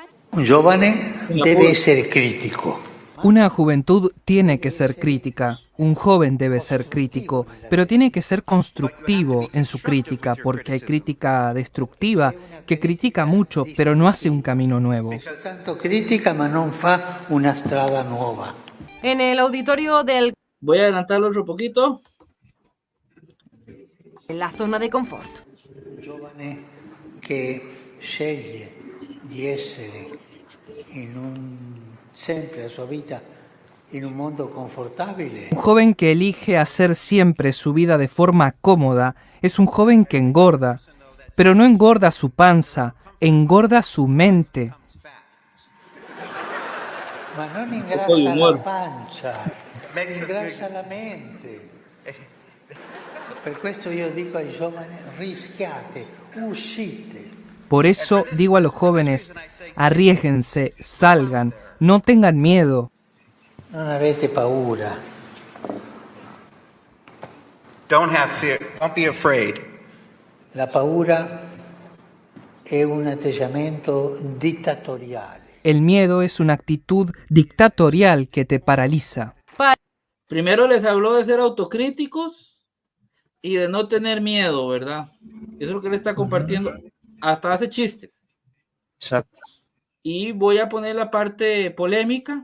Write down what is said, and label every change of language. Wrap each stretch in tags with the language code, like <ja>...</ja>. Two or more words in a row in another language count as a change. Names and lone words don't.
<it>Un giovane</it> <es>debe ser crítico. Una juventud tiene que ser crítica, un joven debe ser crítico, pero tiene que ser constructivo en su crítica, porque hay crítica destructiva que critica mucho, pero no hace un camino nuevo.</es> <it>Tanto critica, ma non fa una strada nuova.</it> <es>En el auditorio del... Voy a adelantarlo otro poquito. En la zona de confort.</es> <it>Un giovane che sceglie di essere sempre la sua vita</it> <es>en un mundo confortable. Un joven que elige hacer siempre su vida de forma cómoda es un joven que engorda, pero no engorda su panza, engorda su mente.</es> <it>Ma non ingrassa la pancia, ingrassa la mente. Per questo io dico ai giovani, rischiate, uscite.</it> <es>Por eso digo a los jóvenes, arriésguense, salgan, no tengan miedo.</es> <it>Non avete paura.</it> <en>Don't have fear. Don't be afraid.</en> <it>La paura è un atteggiamento dittatoriale.</it> <es>El miedo es una actitud dictatorial que te paraliza. Primero les habló de ser autocríticos y de no tener miedo, ¿verdad? Eso es lo que le está compartiendo. Hasta hace chistes. Exacto. Y voy a poner la parte polémica.</es>